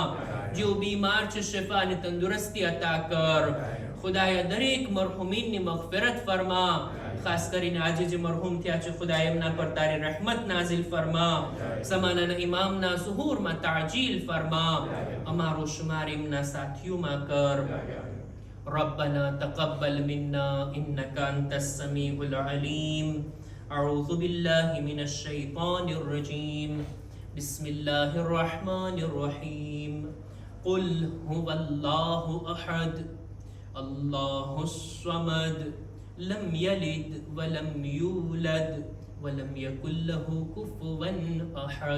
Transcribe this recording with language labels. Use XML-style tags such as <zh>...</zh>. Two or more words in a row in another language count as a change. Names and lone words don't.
<gu>જેઓ બીમાર છે શિફા અને તંદુરસ્તી અતા કર. ખુદાયા દરેક મરહુમીનની મગફિરત ફરમા. ખાસ કરીને આજે જે મરહુમ થયા છે ખુદાયા એમના પર તારી રહેમત નાઝિલ ફરમા. ઝમાનાના ઇમામના ઝુહૂરમાં તાજીલ ફરમા. અમારો શુમાર એમના સાથીઓમાં કર.</gu> <ar>ربنا تقبل منا إنك أنت السميع العليم. أعوذ بالله من الشيطان الرجيم. بسم الله الرحمن الرحيم. قل هو الله أحد الله الصمد لم يلد ولم يولد ولم يكن له كفوا أحد.</ar>